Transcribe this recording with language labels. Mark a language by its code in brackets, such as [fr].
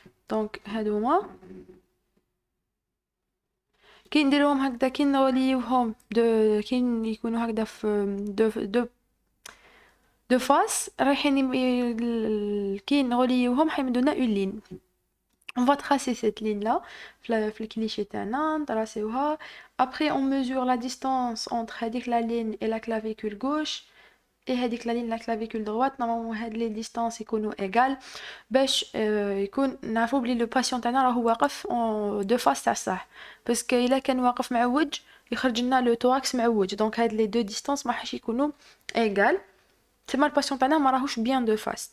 [ar] دونك هادو هما كي نديروهم هكذا، كي نغليوهم كي يكونوا هكذا في دو فاس رايحين كي نغليوهم حيمدونا اون لين. [fr] on va tracer cette ligne là [ar] في الكليشي تاعنا نطراسيوها. [fr] après on mesure la distance entre [ar] هذيك [fr] la ligne et la clavicule gauche et هذيك la ligne la clavicule droite. normalement [ar] هاد لي ديستانس يكونوا [fr] égal [ar] باش يكون نعرفوا بلي لو باسيون تاعنا راهو واقف اون دو فاس تاع الصح. باسكو الا كان واقف معوج يخرج لنا لو توراكس معوج. دونك هاد لي دو ديستانس ما حش يكونوا égal. تما الباسيون تاعنا ما راهوش بيان دو فاس.